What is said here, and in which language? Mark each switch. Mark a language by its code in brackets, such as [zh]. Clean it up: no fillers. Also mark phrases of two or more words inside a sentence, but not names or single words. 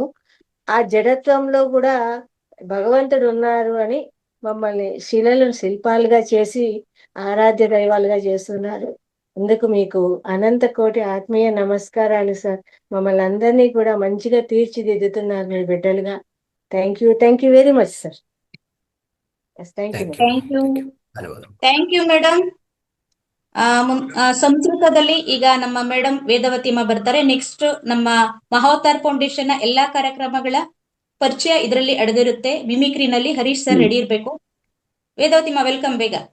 [te] ఆ జడత్వంలో కూడా భగవంతుడు ఉన్నారు అని మమ్మల్ని శిల్పాలుగా చేసి ఆరాధ్య దైవాలుగా చేస్తున్నారు. అందుకు మీకు అనంత కోటి ఆత్మీయ నమస్కారాలు సార్. మమ్మల్ని అందరినీ కూడా మంచిగా తీర్చిదిద్దుతున్నారు మీ బిడ్డలుగా. [en] Thank you very much sir. Thank you madam. [kn] ಸಂಸ್ಕೃತದಲ್ಲಿ ಈಗ ನಮ್ಮ ಮೇಡಮ್ ವೇದವತಿಮ್ಮ ಬರ್ತಾರೆ. ನೆಕ್ಸ್ಟ್ ನಮ್ಮ ಮಹಾವತಾರ್ ಫೌಂಡೇಶನ್ ಎಲ್ಲಾ ಕಾರ್ಯಕ್ರಮಗಳ ಪರಿಚಯ ಇದರಲ್ಲಿ ಅಡಗಿರುತ್ತೆ. ಮಿಮಿಕ್ರಿನಲ್ಲಿ ಹರೀಶ್ ಸರ್ ರೆಡಿ ಇರ್ಬೇಕು. ವೇದವತಿಮ್ಮ ವೆಲ್ಕಮ್, ಬೇಗ.